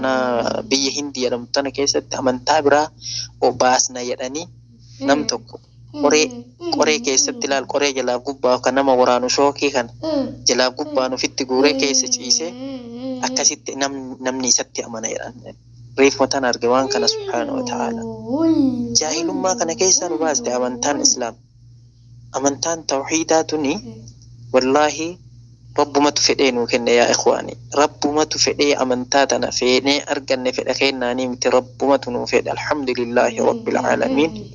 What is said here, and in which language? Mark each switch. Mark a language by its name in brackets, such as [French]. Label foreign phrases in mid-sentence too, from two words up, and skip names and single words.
[Oromo] na biyya Hindii jedhamtu keessatti amantaa biraa obaasna jedhanii nam tokko qoree keessatti ilaal qoree jalaa gubbaa kan nama waraanu shookii kan jalaa gubbaan ofitti guuree keessa ciisee akkasitti namni isatti amana jedhan reef matan arge waan kana [Arabic] سبحانه وتعالى [Oromo] jaahilummaa kana keessa nu baaste amantaan islaam amantaan tawhiidaa tuni wallahi rabbumatu fedhee nu kenne [Arabic] يا إخواني [Oromo] rabbumatu fedhee amantaa tana feenee arganne fedha kennaanii miti rabbumatu nu fedhe [Arabic] الحمد لله رب العالمين